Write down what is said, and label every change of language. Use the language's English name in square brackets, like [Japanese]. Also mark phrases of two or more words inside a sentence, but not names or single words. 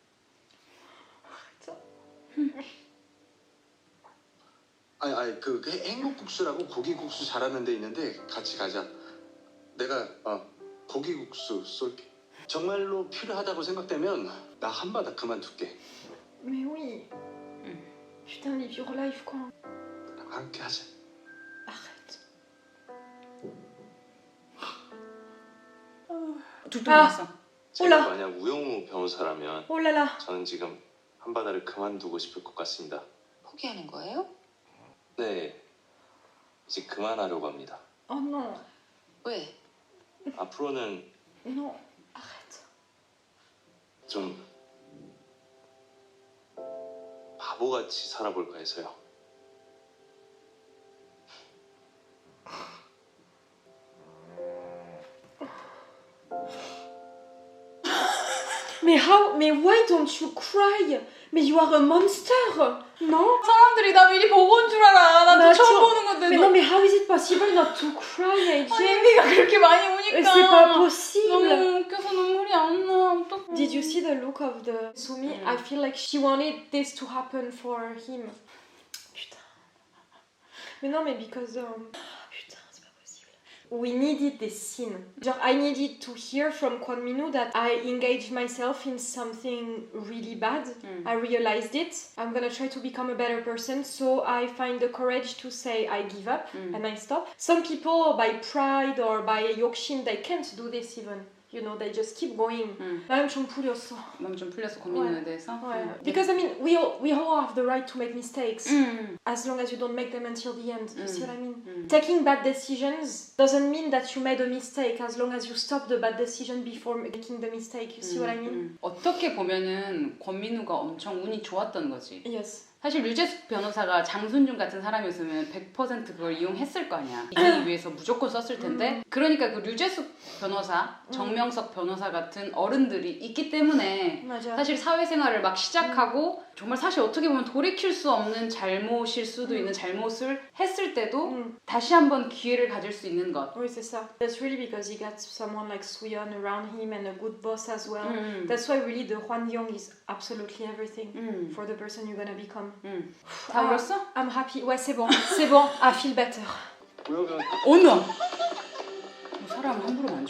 [Korean] 아니 그 행복국수라고 고기국수 잘하는 데 있는데 같이 가자. 내가 고기국수 쏠게. 정말로 필요하다고 생각되면 나 한바닥 그만둘게. [French] Mais oui. Putain, [English] live your life quoi. [Korean] 나랑 함께 하자. [French] Arrête. [Korean] 둘도 아. 있어. 제가 올라. 만약 우영우 변호사라면 [French] Oh là là. [Korean] 저는 지금 한바닥을 그만두고 싶을 것 같습니다. 포기하는 거예요? 네, 이제 그만하려고 합니다. [French] Oh non. [Korean] 왜? 앞으로는 [French] Non. Arrête. [Korean] 좀 바보같이 살아볼까 해서요. [French] Mais mais [English] why don't you cry? Mais you are a monster. Non? [Korean] 사람들이 나 미리 보고 온 줄 알아. 나도 맞아. 처음 보는 건데. [French] Mais non, mais [English] how is it possible not to cry, AJ? [Korean] 아니 네가 그렇게 많이 우니까. [French] C'est pas possible. [Korean] 너무 웃겨서 눈물이 안 나. 어떡해. [English] Did you see the look of the Sumi? I feel like she wanted this to happen for him. [French] Putain. Mais non, mais because... Putain, c'est pas possible. [English] We needed this scene. Genre, I needed to hear from Kwon Min-woo that I engaged myself in something really bad. I realized it. I'm gonna try to become a better person, so I find the courage to say I give up and I stop. Some people, by pride or by 욕심, they can't do this even. You know, they just keep going. [Korean] 나는 좀 풀렸어. 마음 좀 풀렸어 고민에 대해서. [English] Because I mean, we all have the right to make mistakes, as long as you don't make them until the end. You see what I mean? Taking bad decisions doesn't mean that you made a mistake, as long as you stop the bad decision before making the mistake. You see what I mean? [Korean] 어떻게 보면은 권민우가 엄청 운이 좋았던 거지. [English] Yes. [Korean] 사실 류재숙 변호사가 장순준 같은 사람이었으면 100% 그걸 이용했을 거 아니야. 이기기 위해서 무조건 썼을 텐데. 그러니까 그 류재숙 변호사, 정명석 변호사 같은 어른들이 있기 때문에 맞아. 사실 사회생활을 막 시작하고 정말 사실 어떻게 보면 돌이킬 수 없는 잘못일 수도 있는 잘못을 했을 때도 다시 한번 기회를 가질 수 있는 것. [French] Oui, c'est ça. [English] That's really because he got someone like Soo-yeon around him and a good boss as well. That's why really the Hwan Young is absolutely everything for the person you're gonna become. [Korean] 다 울었어? [English] I'm happy. [French] Ouais, c'est bon. C'est bon. [English] I feel better. [Korean] 오너! 사람 함부로 안 줘.